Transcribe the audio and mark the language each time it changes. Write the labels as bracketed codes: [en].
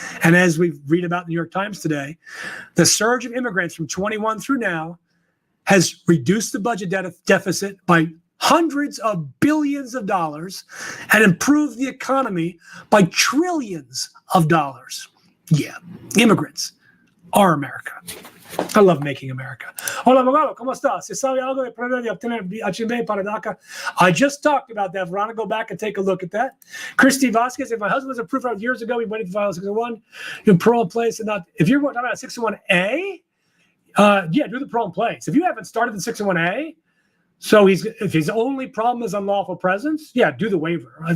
[en] And as we read about in the New York Times today, the surge of immigrants from 21 through now has reduced the budget deficit by hundreds of billions of dollars and improved the economy by trillions of dollars. Yeah, immigrants are America. I love making America. [es] Hola, abogado, ¿cómo estás? ¿Se sabe algo del problema de obtener H-1B para DACA? [en] I just talked about that. Veronica, go back and take a look at that. Christy Vasquez, if my husband was approved from years ago, we waited to file a 601, you parole in place and not. If you're talking about a 601A, yeah, do the parole in place. If you haven't started the 601A, so if his only problem is unlawful presence, yeah, do the waiver.